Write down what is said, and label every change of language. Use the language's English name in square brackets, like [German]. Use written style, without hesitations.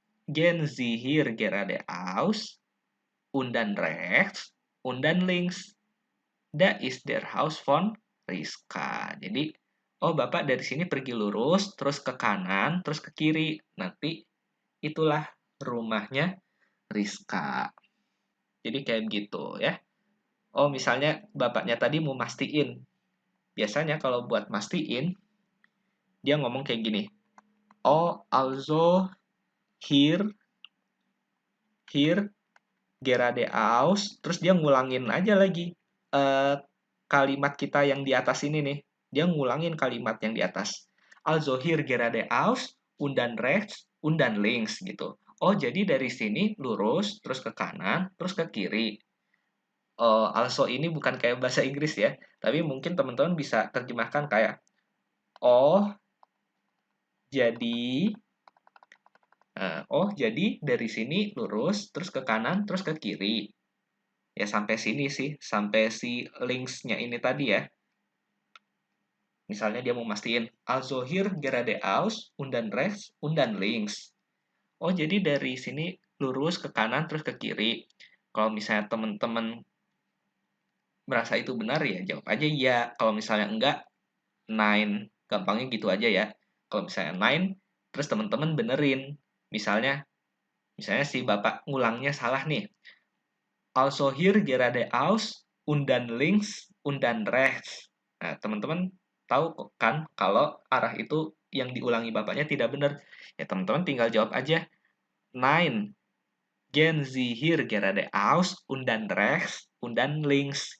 [German] Gehen Sie hier geradeaus und dann rechts und dann links. Da ist der Haus von Rizka. [Indonesian] Jadi, oh Bapak dari sini pergi lurus, terus ke kanan, terus ke kiri. Nanti itulah rumahnya Rizka. Jadi kayak gitu ya. Oh, misalnya bapaknya tadi mau mastiin. Biasanya kalau buat mastiin, dia ngomong kayak gini. [German] Oh, also here geradeaus. [Indonesian] Terus dia ngulangin aja lagi kalimat kita yang di atas ini nih. Dia ngulangin kalimat yang di atas. [German] Also hier geradeaus, und dann rechts, und dann links gitu. [Indonesian] Oh, jadi dari sini lurus, terus ke kanan, terus ke kiri. Also ini bukan kayak bahasa Inggris ya, tapi mungkin teman-teman bisa terjemahkan kayak, oh, jadi Oh, jadi dari sini lurus, terus ke kanan, terus ke kiri. Ya, sampai sini sih, sampai si links-nya ini tadi ya. Misalnya dia mau mastiin, [German] "Also geradeaus und dann rechts und dann links." [Indonesian] Oh, jadi dari sini lurus ke kanan, terus ke kiri. Kalau misalnya teman-teman merasa itu benar, ya jawab aja iya. Kalau misalnya enggak, nine. Gampangnya gitu aja ya. Kalau misalnya nine, terus teman-teman benerin. Misalnya si bapak ngulangnya salah nih. [German] Also geradeaus und dann links und dann rechts. [Indonesian] Nah, teman-teman tahu kan kalau arah itu yang diulangi bapaknya tidak benar. Ya, teman-teman tinggal jawab aja, nine. [German] Gehen Sie hier geradeaus und dann rechts und dann links.